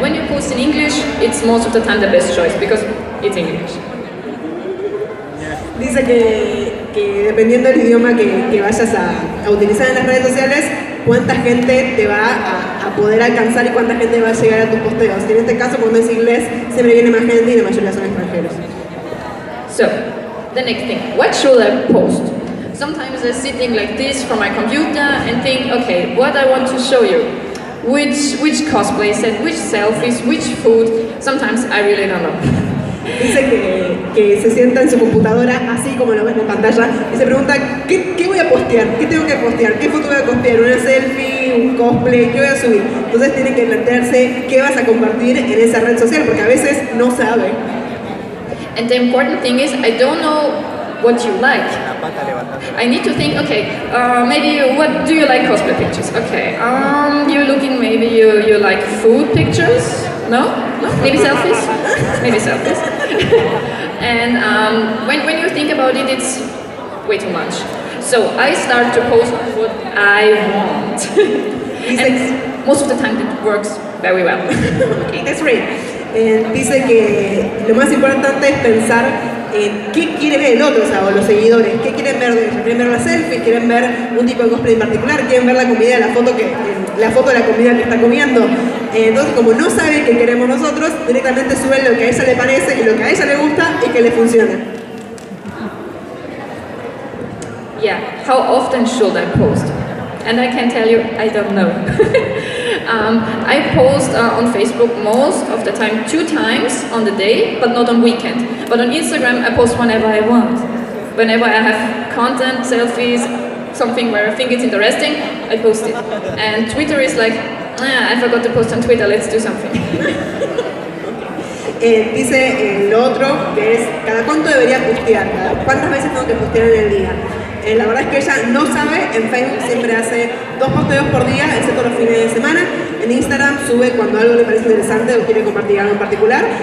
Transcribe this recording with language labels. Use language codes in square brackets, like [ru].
[en] When you post in English, it's most of the time the best choice because it's English. [es] Dice que dependiendo del idioma que vayas a utilizar en las redes sociales, cuánta gente te va a poder alcanzar y cuánta gente va a llegar a tus posteos. Y en este caso, cuando es inglés, siempre viene más gente y la mayoría son extranjeros. [en] So, the next thing, what should I post? Sometimes I'm sitting like this from my computer and think, okay, what I want to show you. Which cosplay set, which selfies, which food. Sometimes I really don't know. [es] Dice que se sienta en su computadora, así como lo ves en pantalla, y se pregunta, ¿qué voy a postear? ¿Qué tengo que postear? ¿Qué foto voy a postear? ¿Una selfie? ¿Un cosplay? ¿Qué voy a subir? Entonces tiene que plantearse qué vas a compartir en esa red social, porque a veces no sabe. [en] And the important thing is, I don't know what you like. I need to think, okay, maybe what do you like cosplay pictures? Okay, you're looking, maybe you like food pictures? No? Maybe selfies? Maybe selfies. And when you think about it, it's way too much. So I start to post what I want. And most of the time it works very well. Okay, that's great. [es] Dice que lo más importante es pensar en qué quiere ver el otro, o sea, o los seguidores, qué quieren ver de ellos. ¿Quieren ver la selfie? ¿Quieren ver un tipo de cosplay en particular? ¿Quieren ver la comida, la foto de la comida que está comiendo? Entonces, como no sabe qué queremos nosotros, directamente suben lo que a ella le parece y lo que a ella le gusta y que le funciona. [en] Yeah, how often should I post? And I can tell you, I don't know. I post on Facebook most of the time 2 times on the day, but not on weekend. But on Instagram, I post whenever I want. Whenever I have content, selfies, something where I think it's interesting, I post it. And Twitter is like, I forgot to post on Twitter, let's do something. [es] Dice lo otro, que es, ¿cada cuánto debería postear? ¿Cuántas veces tengo que postear en el día? La verdad es que ella no sabe, en Facebook siempre hace 2 posteos por día, excepto los fines de semana. En Instagram sube cuando algo le parece interesante o quiere compartir algo en particular.